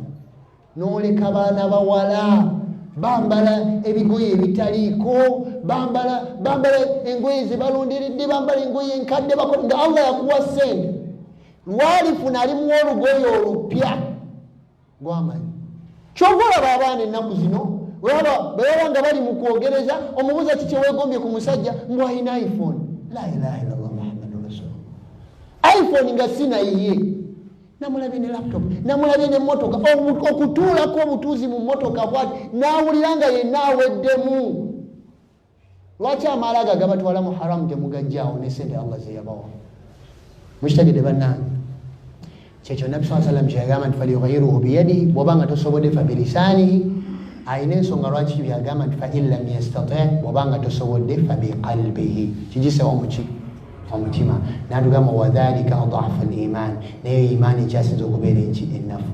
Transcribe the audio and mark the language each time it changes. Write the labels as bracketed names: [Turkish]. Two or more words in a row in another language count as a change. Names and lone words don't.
[Ganda] N'oleka baana bawala bambala ebigoye ebitaliiko, bambala engoye ze balonderedde, bambala engoye enkadde bakola nga Allah yakuwa ssente. Lwalifuna alimuwa olugoye olupya gw'amanyi. Kyova olaba abaana ennaku zino bwe baba nga bali mu kwogereza, omubuuza kiki weegombye ku musajja mbu alina iPhone. [Arabic] لا إله إلا الله محمد رسول الله. [Ganda] iPhone nga sinayiye, namulabye ne laptop, namulabye ne motoka, okutuulako obutuuzi mu motoka bwati n'awulira nga yenna aweddemu. Lwaki amaalaga gabatwala mu haramu temugajjaawo ne sente Allah ze yabawa? Mukitegedde bannange? Kyekyo Nabbi [Arabic] صلى الله عليه وسلم [Ganda] kyeyagamba nti [Arabic] فليغيره بيده, [Ganda] bw'obanga tosobodde [Arabic] فبلسانه. [Ganda] Ayina ensonga lwaki byagamba nti [Arabic] فإن لم يستطع', [Ganda] bw'obanga tosobodde [Arabic] فبقلبه, [Ganda] kigisewo muki omutima. N'atugamba [Arabic] وذلك أضعف الإيمان, [Ganda] naye imaani ekyasinza okubeera ennafu.